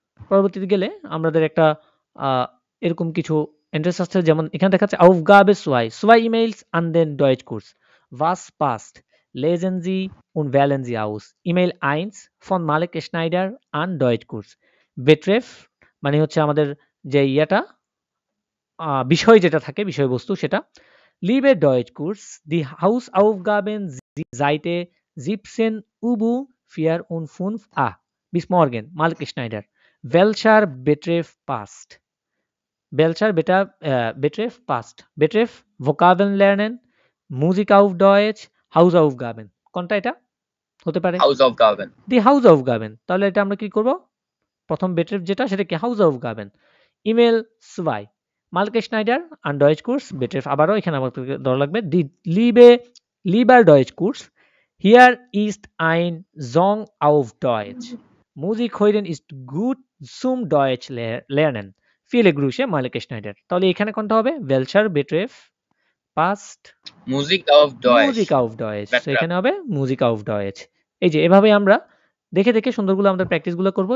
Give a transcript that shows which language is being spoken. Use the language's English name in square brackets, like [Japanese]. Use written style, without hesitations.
[Bangla] পরবর্তীতে গেলে আমাদের একটা এরকম কিছু এন্ট্রেন্স আসছে, যেমন এখানে দেখাচ্ছে [German] Aufgabe 2 2 E-Mails an den Deutschkurs, was passt, lesen Sie und wählen Sie aus, E-Mail 1 von Malek Schneider an Deutschkurs, betreff [Bangla] মানে হচ্ছে আমাদের যে ইয়েটা বিষয় যেটা থাকে, বিষয়বস্তু সেটা। [German] Liebe Deutschkurs, die Hausaufgaben sind Seite 17 Ubu 4 und 5a. Bis morgen, Malek Schneider. Welcher Betreff passt? Welcher Betreff passt? Betreff Vokabeln lernen, Musik auf Deutsch, Hausaufgaben। [Bangla] কোনটা এটা হতে পারে? [German] Hausaufgaben. Die Hausaufgaben। [Bangla] তাহলে এটা আমরা কি করব? প্রথম Betreff যেটা সেটা কি Hausaufgaben। [German] E-Mail 2 Malek Schneider an Deutschkurs, Betreff [Bangla] আবারও এখানে আমাদের ধরা লাগবে [German] die lieber Deutschkurs, hier ist ein Song auf Deutsch, Musik hören ist gut zum Deutsch lernen, viele Grüße Malek Schneider। [Bangla] তাহলে এখানে কোনটা হবে? [German] Welcher Betreff passt? Musik auf Deutsch. Musik auf Deutsch। Betreff। So [Bangla] এখানে হবে [German] Musik auf Deutsch। [Bangla] এই যে এভাবে আমরা দেখে দেখে সুন্দরগুলো আমাদের প্র্যাকটিসগুলো করব।